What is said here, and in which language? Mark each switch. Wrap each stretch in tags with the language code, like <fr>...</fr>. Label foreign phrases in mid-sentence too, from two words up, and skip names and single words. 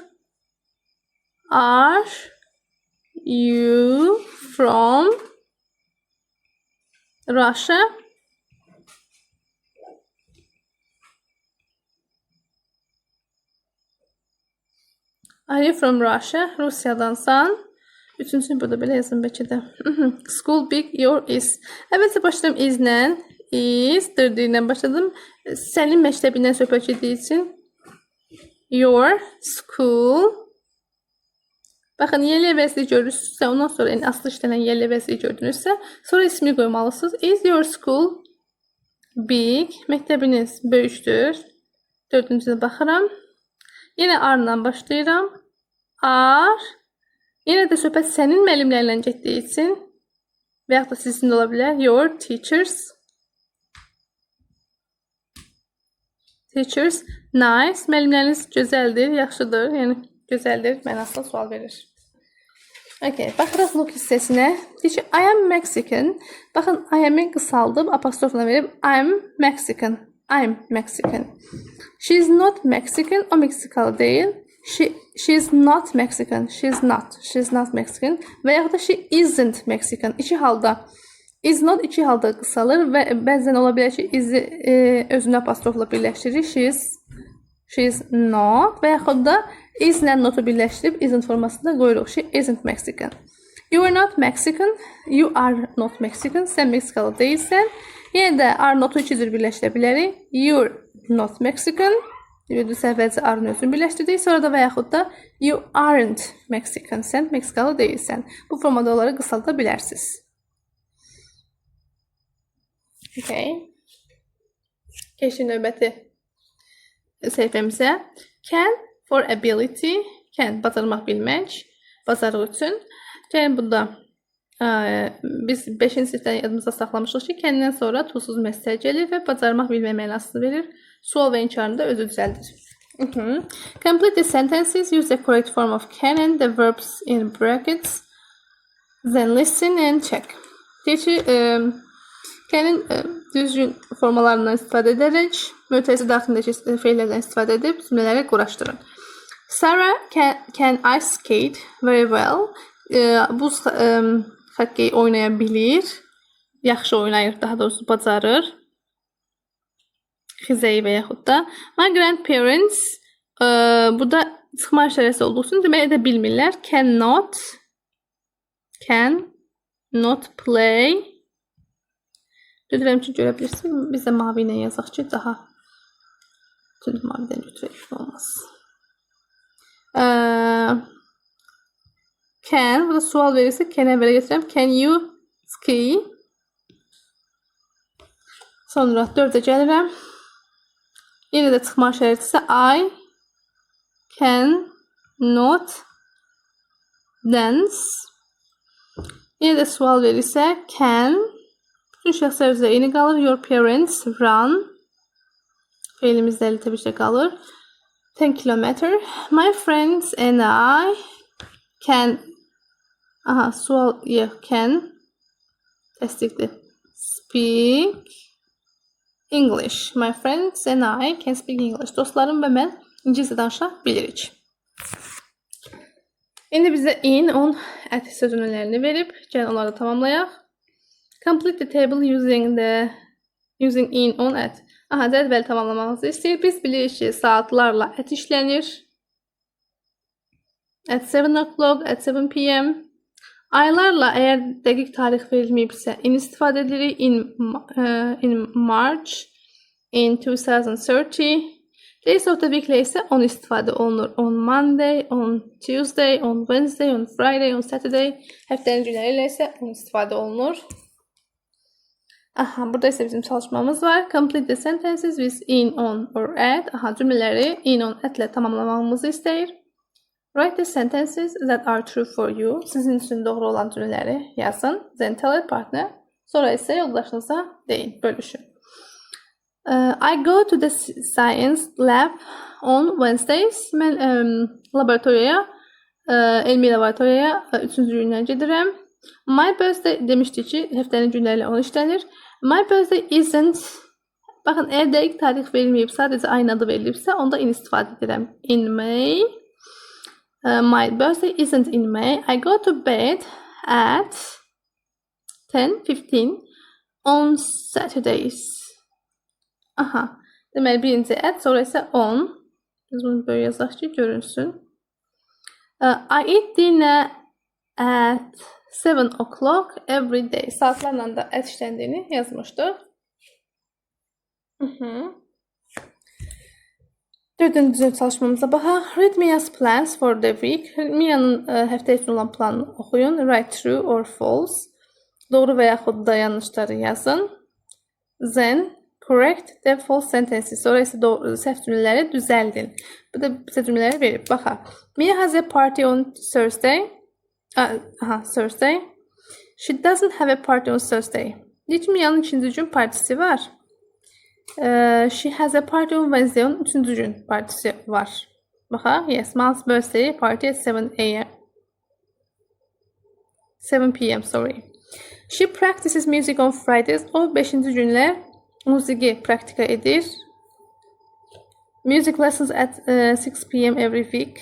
<en>Are you from Russia? Are you from Russia?</en> <az>Rusiyadansan. Üçüncünü burada belə yazın bəlkə də.</az> <en>School big, your is.</en> <az>Əvvəlcə başladım is-lə. Is-dir deyillə başladım. Sənin məktəbindən söhbət etdiyi üçün.</az> <en>Your school.</en> <az>Baxın, yerli əvəzliyi görürsünüzsə, ondan sonra aslı işlənən yerli əvəzliyi gördünüzsə, sonra ismi qoymalısınız.</az> <en>Is your school big?</en> <az>Məktəbiniz böyükdür. Dördüncüdə baxıram. Yenə are-la başlayıram.</az> <en>Are.</en> <az>Yenə də söhbət sənin müəllimlərlə getdiyi üçün və yaxud da sizin ola bilər.</az> <en>Your teachers. Teachers. Nice.</en> <az>Müəllimləriniz gözəldir, yaxşıdır. Yəni, gözəldir. Mənasında sual verir. Okay. Baxırıq look hissəsinə. Deyir ki,</az> <en>I am Mexican. Baxın, I am-i</en> <az>qısaldıb, apostrofla verib.</az> <en>I'm Mexican. I'm Mexican. She is not Mexican.</en> <az>O Meksikalı deyil.</az> <en>She's not Mexican. She's not Mexican.</en> <az>Və yaxud da</az> <en>she isn't Mexican.</en> <az>İki halda.</az> <en>Is not</en> <az>iki halda qısalır və bəzən ola bilər ki, is-i özünə apostrofla birləşdirir.</az> <en>She's not.</en> <az>Və yaxud da is-lə notu birləşdirib isn't formasında qoyuruq.</az> <en>She isn't Mexican. You are not Mexican. You are not Mexican.</en> <az>Sən Meksikalı deyilsən. Yenə də</az> <en>are notu</en> <az>iki cür birləşdirə bilərik.</az> <en>You're not Mexican.</en> <az>Yürüdüsə əvvəlcə are-ın özünü birləşdirdik. Sonra da və yaxud da</az> <en>you aren't Mexican.</en> <az>Sən Meksikalı deyilsən. Bu formada onları qısalda bilərsiniz. Okay. Keçin növbəti səhifəmizə.</az> <en>Can for ability. Can</en> <az>bacarmaq bilmək. Bacarıq üçün. Gəlin bunda biz 5-ci sinifdən yadımızda saxlamışıq ki, can'dən sonra tuzsuz məsələ gəlir və bacarmaq bilmək mənasını verir. Sual və inkarını da özü düzəldir.</az> <en>Complete the sentences. Use the correct form of can and the verbs in brackets. Then listen and check.</en> <az>Deyir ki, can'in düzgün formalarından istifadə edərək, mötərizə daxilindəki feillərdən istifadə edib cümlələri quraşdırın.</az> <en>Sarah can ice skate very well.</en> <az>Buz xokkey oynaya bilir. Yaxşı oynayır, daha doğrusu bacarır. Xizəyi və yaxud da.</az> <en>My grandparents</en> <az>burada çıxma işarəsi olduğu üçün demək edə bilmirlər.</az> <en>Cannot play.</en> <az>Düzdürəm ki, görə bilirsiniz. Biz də mavi ilə yazaq ki, daha tünd mavidən götürək olmaz. Can, burada sual verirsə, can'ə belə getirəm.</az> <en>Can you ski?</en> <az>Sonra 4-ə gəlirəm. Yenə də çıxma şərti isə</az> <en>I can not dance.</en> <az>Yenə də sual verirsə can. Bütün şəxslər üzrə eyni qalır.</az> <en>Your parents run.</en> <az>Fe'limizdə təbii ki qalır.</az> <en>10 kilometer. My friends and I can.</en> <az>Aha, sual yox, can. Təsdiqli.</az> <en>Speak English. My friends and I can speak English.</en> <az>Dostlarım və mən İngiliscə danışa bilirik. İndi bizə</az> <en>in, on, at</en> <az>sözcüklərini verib. Gəlin onları tamamlayaq.</az> <en>Complete the table using in, on, at.</en> <az>Aha, cədvəli tamamlamamızı istəyir. Biz bilirik ki, saatlarla at işlənir.</az> <en>At 7 o'clock, at 7 p.m.</en> <az>Aylarla əgər dəqiq tarix verilməyibsə, in istifadə edirik.</az> <en>In March, in 2030. Days of the week</en> <az>isə on istifadə olunur.</az> <en>On Monday, on Tuesday, on Wednesday, on Friday, on Saturday.</en> <az>Həftənin günləri ilə isə on istifadə olunur. Aha, burada isə bizim çalışmamız var.</az> <en>Complete the sentences with in, on or at.</en> <az>Aha, cümlələri</az> <en>in, on, at</en> <az>ilə tamamlamamızı istəyir.</az> <en>Write the sentences that are true for you.</en> <az>Sizin üçün doğru olan cümlələri yazın.</az> <en>Then tell a partner.</en> <az>Sonra isə yoldaşınıza deyin, bölüşün.</az> <en>I go to the science lab on Wednesdays.</en> <az>Mən laboratoriyaya, elmi laboratoriyaya 3-cü gündən gedirəm.</az> <en>My birthday</en> <az>demişdik ki, həftənin günləri ilə onu işlənir.</az> <en>My birthday isn't.</en> <az>Baxın, əgər dəqiq tarix verilməyib, sadəcə ayın adı verilibsə, onda in istifadə edirəm.</az> <en>In May. My birthday isn't in May. I go to bed at 10:15 on Saturdays.</en> <az>Aha. Deməli, birinci at, sonra isə on. Biz bunu böyle yazaq ki, görünsün.</az> <en>I eat dinner at 7 o'clock every day.</en> <az>Saatlarla da at işləndiyini yazmışdıq. Dördüncü çalışmamıza baxaq.</az> <en>Read Mia's plans for the week.</en> <az>Mia'nın həftə üçün olan planını oxuyun.</az> <en>Write true or false.</en> <az>Doğru və yaxud da yanlışları yazın.</az> <en>Then correct the false sentences.</en> <az>Sonra isə səhv cümlələri düzəldin. Bu da bizə cümlələri verib. Baxaq.</az> <en>Mia has a party on Thursday. Thursday. She doesn't have a party on Thursday.</en> <az>Deyək, Mia'nın ikinci gün partisi var.</az> <en>She has a party on Wednesday.</en> <az>Onun üçüncü gün partisi var. Baxaq.</az> <en>Yes, Mom's birthday party at 7 p.m. Sorry. She practices music on Fridays.</en> <az>O 5-ci günlər musiqi praktika edir.</az> <en>Music lessons at 6 p.m. every week.</en>